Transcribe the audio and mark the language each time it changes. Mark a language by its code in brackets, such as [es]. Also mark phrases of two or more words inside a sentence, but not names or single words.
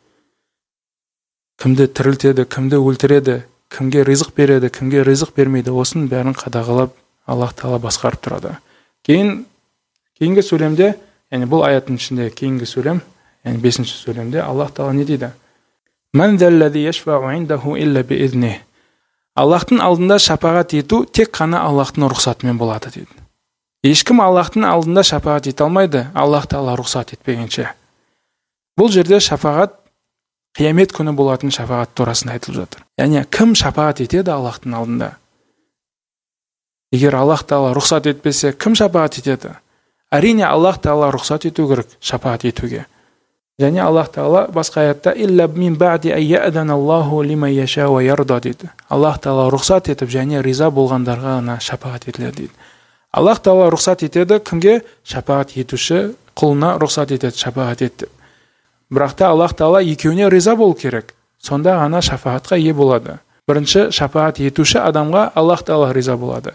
[kk] Кімді тірілтеді, кімді өлтіреді, кімге ризық береді, кімге ризық бермейді, осының бәрін қадағалап Аллах Тағала басқарып тұрады. Кейінгі сөйлемде, яғни бұл аяттың ішінде кейінгі сөйлем, яғни 5-ші сөйлемде Аллах Тағала не дейді? [ar] من ذا الذي يشفع عنده إلا بإذنه. [kk] Аллахтың алдында шапағат ету тек қана Аллахтың рұқсатымен болады дейді. Ешкім Аллахтың алдында шапағат ете алмайды, Аллах Тағала рұқсат етпегенше. Бұл жерде шапағат қиямет күні болатын шапағат турасында айтылып жатыр. Яғни кім шапағат етеді Аллахтың алдында? Егер Аллах Тағала рұқсат етпесе, кім шапағат етеді? Әрине Аллах Тағала рұқсат ету керек шапағат етуге. Және Аллах Тағала басқа аятта [ar] إلا من بعد أن يأذن الله لمن يشاء ويرضى [kk] дейді. Аллах Тағала рұқсат етіп және риза болғандарға ғана шапағат етіледі дейді. Аллах Тағала рұқсат етеді кімге? Шапағат етуші құлына рұқсат етеді шапағат етті. Бірақ та Аллах Тағала екеуіне риза болу керек. Сонда ғана шапағатқа ие болады. Бірінші шапағат етуші адамға Аллах Тағала риза болады.